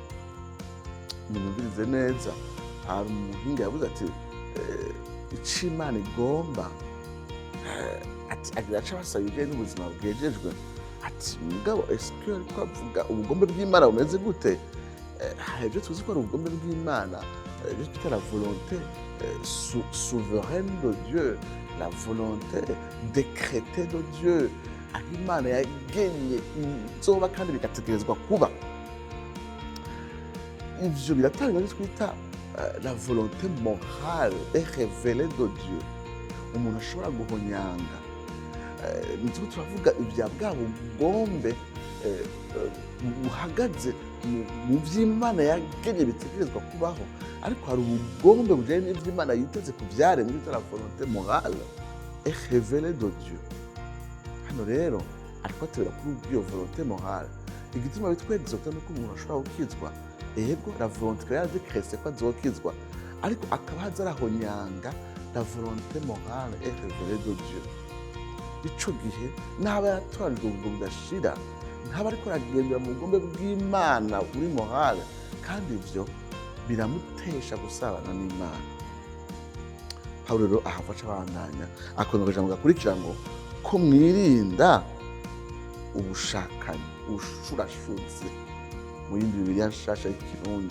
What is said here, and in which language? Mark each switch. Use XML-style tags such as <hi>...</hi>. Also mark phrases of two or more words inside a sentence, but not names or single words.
<rn>Nimubirize neza, hari umuhinga yavuze ati ico Imana igomba ati agira aca basaba ibijyanye n'ubuzima bwejejwe. Ati mugabo eske ariko avuga ubugombe bw'Imana bumeze gute? Hari ibyo tuzi ko ari ubugombe bw'Imana, ibyo twita</rn> <fr>la volonté souveraine de Dieu, la volonté décrétée de Dieu,</fr> <rn>aho Imana yagenye inzoba kandi bigategerezwa kuba. Ivyo biratanga ibyo twita</rn> <fr>la volonté morale et révélée de Dieu.</fr> <rn>Umuntu ashobora guhonyanga, nitwo turavuga ibya bwa bugombe buhagaze mu vy'Imana yagenye bitegerezwa kubaho, ariko hari ubugombe bujanye n'ivy'Imana yiteze ku vyaremwe bita</rn> <fr>la volonté morale et révélée de Dieu.</fr> <rn>Hano rero ariko atera kuri ubwiyo</rn> <fr>volonté morale,</fr> <rn>igituma bitwegeza ko umuntu ashobora gukizwa. Ego</rn> <fr>la volonté</fr> <rn>ya décrétée ko azokizwa, ariko akaba hazarahonyanga</rn> <fr>la volonté morale et révélée de Dieu.</fr> <rn>Ico gihe n'aba yatoranijwe ubwo budashira, ntaba ariko aragendera mu bugombe bw'Imana buri morale, kandi ivyo biramutesha gusabana n'Imana. Pawulo rero ahafaca abandanya akongera ijambo gakurikira ngo ko mwirinda ubushakanyi, ubushurashuzi mu yindi Bibiliya nshasha y'ikirundi.</rn>